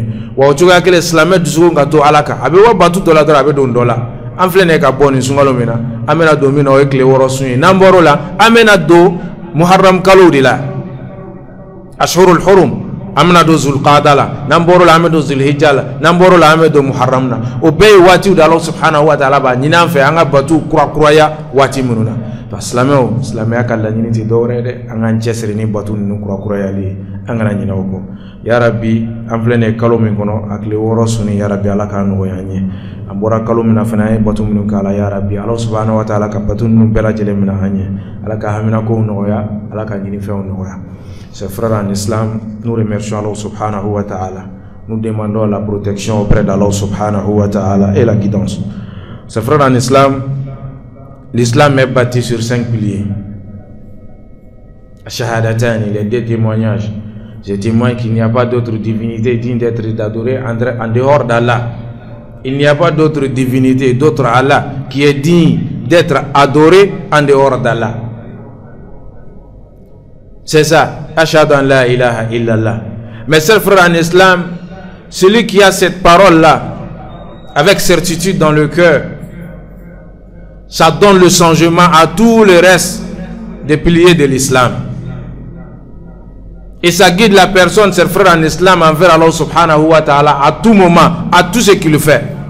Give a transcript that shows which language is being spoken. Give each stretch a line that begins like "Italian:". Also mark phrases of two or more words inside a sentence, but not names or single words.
Bambara: Wa o cogoya kelen silamɛ dusukun ka to Ala kan, a bɛ bɔ batu dɔ la dɔrɔn a bɛ don dɔ la. An filɛ nin ye ka bɔ nin sunkalo min na, an bɛna don min na o ye tile 6 sun ye. N'an bɔr'o la an bɛna don Muharram kalo de la,
Arabic: أشهر الحرم.
Bambara: Amna do Zulqaada la, n'an bɔr'o la an bɛ don Zulhijja la, n'an bɔr'o la an bɛ don Muharram na. O bɛɛ ye waatiw de
Arabic: الله سبحانه وتعالى
Bambara: b'a ɲini an fɛ an ka batu kurakuraya waati minnu na. Silamɛw, silamɛya ka laɲini tɛ dɔwɛrɛ ye dɛ, an k'an cɛsiri ni batu ninnu kurakurayali ye, an kana ɲinɛ o kɔ.
Arabic: يا رب,
Bambara: an filɛ nin ye kalo min kɔnɔ a tile 6 sunni,
Arabic: يا رب
Bambara: Ala k'a nɔgɔya an ye. An bɔra kalo min na fana an ye batu minnu k'a la,
Arabic: يا رب الله سبحانه وتعالى
Bambara: ka batu ninnu bɛɛ lajɛlen minɛ an ye. Ala ka haminakow nɔgɔya, Ala ka ɲinifɛnw nɔgɔya.
French: Chers frères en islam, nous remercions
Arabic: الله سبحانه وتعالى.
French: Nous demandons la protection auprès d'
Arabic: الله سبحانه وتعالى
French: et la guidance. Chers frères en islam, l'islam est bâti sur 5 piliers. Shahadatan, les 2 témoignages. Je témoigne qu'il n'y a pas d'autre divinité digne d'être adorée en dehors d'Allah. Il n'y a pas d'autre divinité, d'autre Allah qui est digne d'être adoré en dehors d'Allah. C'est ça.
Arabic: أشهد أن لا إله إلا الله.
French: Mes chers frères en islam, celui qui a cette parole-là avec certitude dans le cœur, ça donne le changement à tout le reste des piliers de l'islam. Et ça guide la personne, ses frères en islam, envers
Arabic: الله سبحانه وتعالى
French: à tout moment, à tout ce qu'il fait.